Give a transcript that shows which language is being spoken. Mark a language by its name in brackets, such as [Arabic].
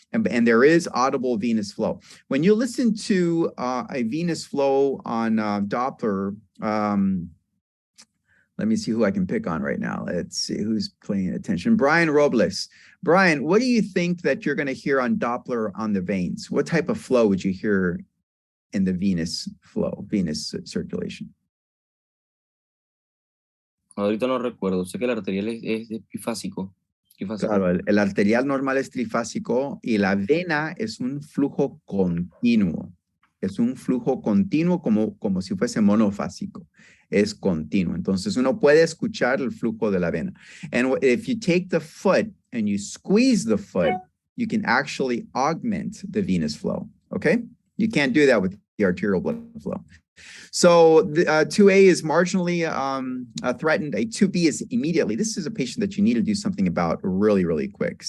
[English] And there is audible venous flow. When you listen to a venous flow on Doppler, let me see who I can pick on right now. Let's see who's paying attention. Brian Robles. Brian, what do you think that you're going to hear on Doppler on the veins? What type of flow would you hear in the venous flow, venous circulation? [Spanish] Ahorita no recuerdo. Sé que el arterial es bifásico. Claro, el arterial normal es trifásico y la vena es un flujo continuo. Es un flujo continuo como si fuese monofásico. Es continuo. Entonces uno puede escuchar el flujo de la vena. [English] And if you take the foot and you squeeze the foot, you can actually augment the venous flow. Okay? You can't do that with the arterial blood flow. So the 2A is marginally threatened. A 2B is immediately. This is a patient that you need to do something about really, really quick.